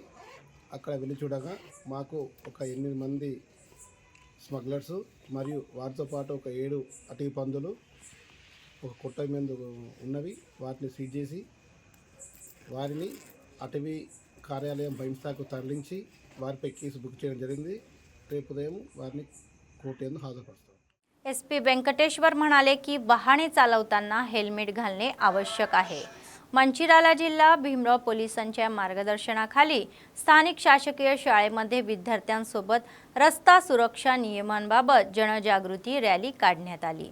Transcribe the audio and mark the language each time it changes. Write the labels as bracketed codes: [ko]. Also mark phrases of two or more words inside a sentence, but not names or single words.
[te] అక్కడ వెళ్ళి చూడగా మాకు ఒక 8 మంది స్మగ్లర్స్ మరియు వారితో పాటు ఒక 7 అటవీ పందులు ఒక కుట్టం మీద ఉన్నవి వాటిని సీజ్ చేసి వారిని అటవీ కార్యాలయం బైన్సాకు తరలించి వారిపై కేసు బుక్ చేయడం జరిగింది. రేపు ఉదయం వారిని కోర్టు యందు హాజరుపరుస్తారు. [mr] SP व्यंकटेश्वर म्हणाले की वाहने चालवताना हेल्मेट घालणे आवश्यक आहे. मंचिराला जिल्हा भीमराव पोलिसांच्या मार्गदर्शनाखाली स्थानिक शासकीय शाळेमध्ये विद्यार्थ्यांसोबत रस्ता सुरक्षा नियमांबाबत जनजागृती रॅली काढण्यात आली.